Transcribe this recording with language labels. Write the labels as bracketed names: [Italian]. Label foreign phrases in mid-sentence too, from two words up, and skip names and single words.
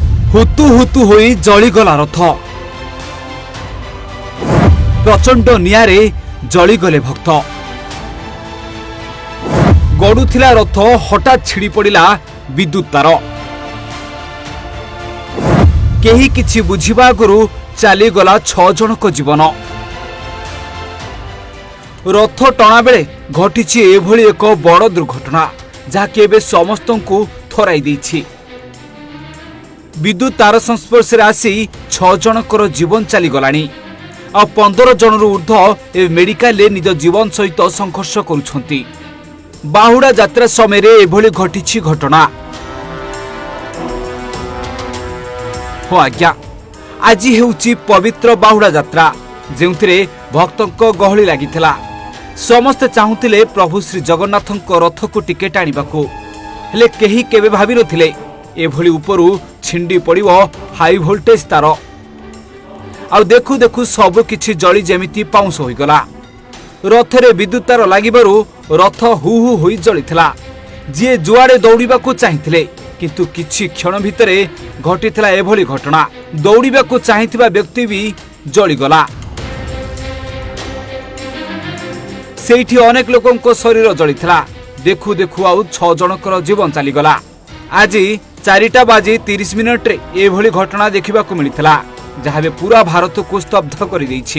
[Odia] ହୁତୁ ହୁତୁ ହୋଇ ଜଳିଗଲା ରଥ। ପ୍ରଚଣ୍ଡ ନିଆରେ ଜଳିଗଲେ ଭକ୍ତ। ଗଡ଼ୁଥିଲା ରଥ ହଠାତ ଛିଡ଼ି ପଡ଼ିଲା ବିଦ୍ୟୁତ ତାର। କେହି କିଛି ବୁଝିବା ଆଗରୁ ଚାଲିଗଲା 6 ଜଣଙ୍କ ଜୀବନ। ରଥ ଟଣା ବେଳେ ଘଟିଛି ଏଭଳି ଏକ ବଡ଼ ଦୁର୍ଘଟଣା ଯାହାକି ଏବେ ସମସ୍ତଙ୍କୁ ଥରାଇ ଦେଇଛି। ବିଦ୍ୟୁତ ତାର ସଂସ୍ପର୍ଶ ଆସି 6 ଜଣଙ୍କର ଜୀବନ ଚାଲିଗଲାଣି। ଆ 15 ଜଣରୁ ଊର୍ଦ୍ଧ୍ୱ ଏ ମେଡିକାଲ ନିଜ ଜୀବନ ସହିତ ସଂଘର୍ଷ କରୁଛନ୍ତି। ବାହୁଡ଼ା ଯାତ୍ରା ସମୟ ଏଭଳି ଘଟିଛି ଘଟଣା। ହୋ ଆଜ୍ଞା, ଆଜି ହେଉଛି ପବିତ୍ର ବାହୁଡ଼ା ଯାତ୍ରା ଯେଉଁଥିରେ ଭକ୍ତଙ୍କ ଗହଳି ଲାଗିଥିଲା। ସମସ୍ତ ଚାହୁଁଥିଲେ ପ୍ରଭୁ ଶ୍ରୀ ଜଗନ୍ନାଥଙ୍କ ରଥ କୁ ଟିକେ ଟାଣିବାକୁ, ହେଲେ କେହି କେବେ ଭାବି ନଥିଲେ ଏଭଳି ଉପରୁ ଛିଣ୍ଡି ପଡ଼ିବ [English] high voltage [Odia] ତାର। ଆଉ ଦେଖୁ ଦେଖୁ ସବୁ କିଛି ଜଳି ଯେମିତି ପାଉଁଶ ହୋଇଗଲା। ରଥରେ ବିଦ୍ୟୁତ ତାର ଲାଗିବାରୁ ରଥ ହୁ ହୁ ହୋଇ ଜଳିଥିଲା। ଯେ ଯୁଆଡ଼େ ଦୌଡ଼ିବାକୁ ଚାହୁଁଥିଲେ କିନ୍ତୁ କିଛି କ୍ଷଣ ଭିତରେ ଘଟିଥିଲା ଏଭଳି ଘଟଣା। ଦୌଡ଼ିବାକୁ ଚାହୁଁଥିବା ବ୍ୟକ୍ତି ଭି ଜଳିଗଲା। ସେଠି ଅନେକ ଲୋକଙ୍କ ଶରୀର ଜଳିଥିଲା। ଦେଖୁ ଦେଖୁ ଆଉ 6 ଜଣଙ୍କର ଜୀବନ ଚାଲିଗଲା। ଆଜି 4:30 ରେ ଏଭଳି ଘଟଣା ଦେଖିବାକୁ ମିଳିଥିଲା, ଯାହାବେ ପୂରା ଭାରତ କୁ ସ୍ତବ୍ଧ କରି ଦେଇଛି।